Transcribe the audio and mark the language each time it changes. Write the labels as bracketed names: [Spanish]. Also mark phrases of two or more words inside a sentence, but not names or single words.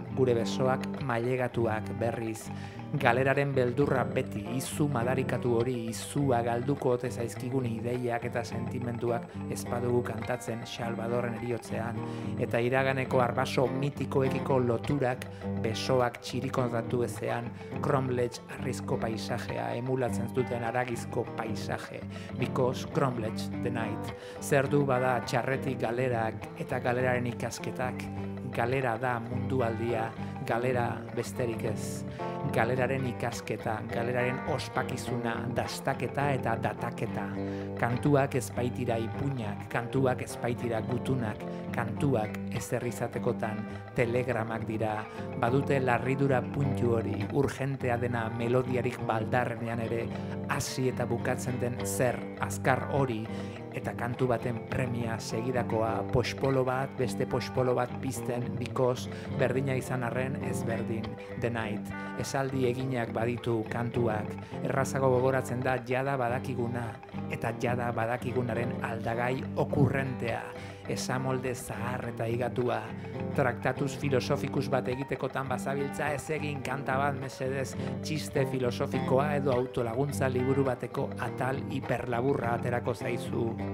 [Basque] gure besoak mailegatuak berriz, galeraren beldurra beti, izu madarikatu hori, izua galduko ote zaizkigun ideiak eta sentimenduak ezpadugu kantatzen Salvadorren eriotzean, eta iraganeko arbaso mitikoekiko loturak besoak txirikontatu ezean, Cromlech arrizko paisajea emulatzen duten aragizko paisaje, [English] because Cromlech the night, [Basque] zer du bada txarretik galerak eta galeraren ikasketak, galera da mundualdia, galera besterik ez. Galeraren ikasketa, galeraren ospakizuna, dastaketa eta dataketa. Kantuak ez baitira ipuinak, kantuak ez baitira gutunak, kantuak ez herrizatekotan telegramak dira. Badute larridura puntu hori, urgentea dena melodiarik baldarrenean ere, hasi eta bukatzen den zer, azkar hori, eta kantu baten premia segidakoa, pospolo bat, beste pospolo bat pizten, because berdina izan arren ez berdin, [English] the night. [Basque] Esaldi eginak baditu kantuak, errazago gogoratzen da jada badakiguna, eta jada badakigunaren aldagai okurrentea, esamolde zahar eta higatua, traktatus filosofikus bat egitekotan bazabiltza ez egin kanta bat mesedez, txiste filosofikoa edo autolaguntza liburu bateko atal hiperlaburra aterako zaizu.